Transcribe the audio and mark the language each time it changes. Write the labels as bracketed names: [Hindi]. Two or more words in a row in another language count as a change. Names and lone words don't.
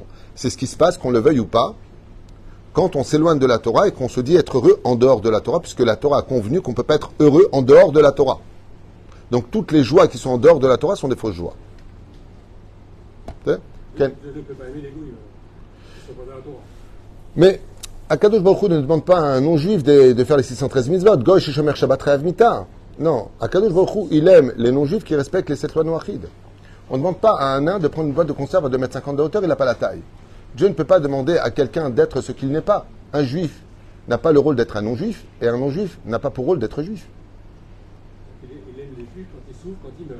[French] C'est ce qui se passe, qu'on le veuille ou pas, quand on s'éloigne de la Torah et qu'on se dit être heureux en dehors de la Torah, puisque la Torah a convenu qu'on ne peut pas être heureux en dehors de la Torah. Donc, toutes les joies qui sont en dehors de la Torah sont des fausses joies. Je ne peux pas aimer les gouilles, ils sont pas dans la Torah. Mais [Hebrew] הקדוש ברוך הוא [French] ne demande pas à un non-juif de faire les 613 mitzvot. [Hebrew] גוי שומר שבת חייב מיתה. [French] Non, [Hebrew] הקדוש ברוך הוא, [French] il aime les non-juifs qui respectent les 7 lois noachides. On ne demande pas à un nain de prendre une boîte de conserve à 2,50 m de hauteur, il n'a pas la taille. Dieu ne peut pas demander à quelqu'un d'être ce qu'il n'est pas. Un juif n'a pas le rôle d'être un non-juif, et un non-juif n'a pas pour rôle d'être juif. Il aime les juifs quand ils souffrent, quand ils meurent.